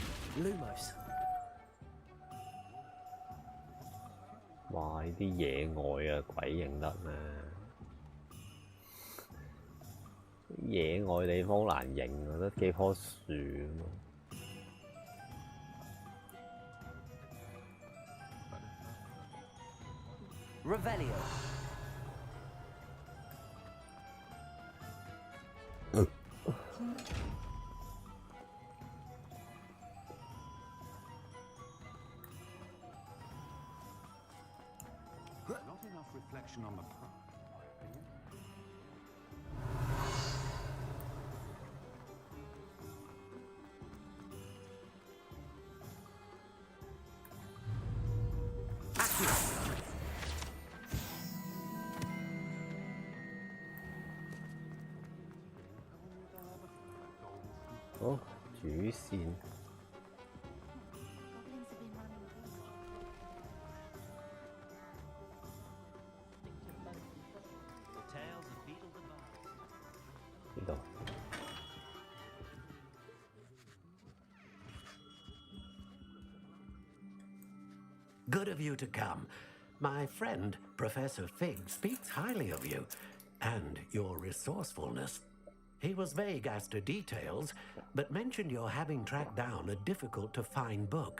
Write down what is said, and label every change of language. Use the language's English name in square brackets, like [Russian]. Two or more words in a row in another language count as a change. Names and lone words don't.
[English] Lumos. [Cantonese] 哇！呢啲野外啊，鬼認得咩？野外地方難認啊，得幾棵樹啊嘛。 [English] Revelio. Not enough reflection on the past, in my opinion. Accio. [Cantonese] 好，主線。呢度。 [English] Good of you to come. My friend, Professor Fig, speaks highly of you and your resourcefulness. He was vague as to details, but mentioned your having tracked down a difficult-to-find book.